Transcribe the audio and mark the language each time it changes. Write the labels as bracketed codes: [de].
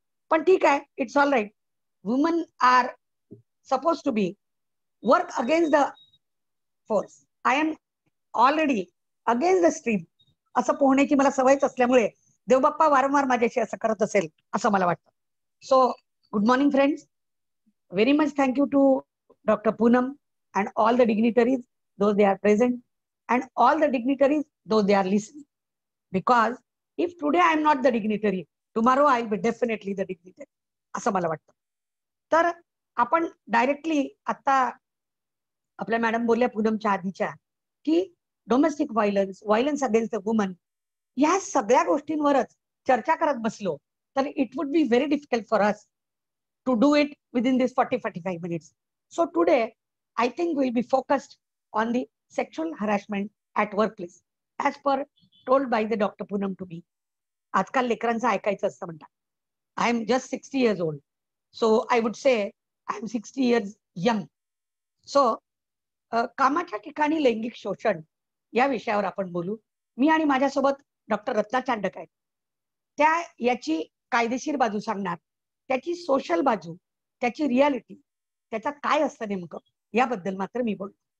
[mr] पण ठीक आहे, [en] It's all right. Woman are suppose to be work against the force. I am already against the stream. [mr] असं पोहण्याची मला सवयच असल्यामुळे देवबाप्पा वारंवार माझ्याशी असं करत असेल असं मला वाटतं. [en] So good morning friends. Very much thank you to doctor Poonam and all the dignitaries, those they are present, and all the dignitaries, those they are listening. Because if today I am not the dignitary, tomorrow I will be definitely the dignitary. [mr] असं मला वाटतं. तर आपण directly आता आपल्या madam बोलल्या पूनमच्या आधीच्या की [en] domestic violence against the woman, [mr] या सगळ्या गोष्टींवरच चर्चा करत बसलो तर [en] It would be very difficult for us to do it within this 40-45 minutes. So today I think we'll be focused on the sexual harassment at workplace, as per told by the Dr. Poonam to me. [mr] आजकाल लेकरांचं ऐकायचं असतं म्हणतात. [en] I am just 60 years old. So I would say I am 60 years young. [mr] So कामाच्या ठिकाणी लैंगिक शोषण या विषयावर आपण बोलू. मी आणि माझ्यासोबत डॉक्टर रत्ना चांडक आहेत. त्या याची कायदेशीर बाजू सांगणार, त्याची सोशल बाजू, त्याची रियालिटी, त्याचा काय असतं नेमकं याबद्दल मात्र मी बोलतो.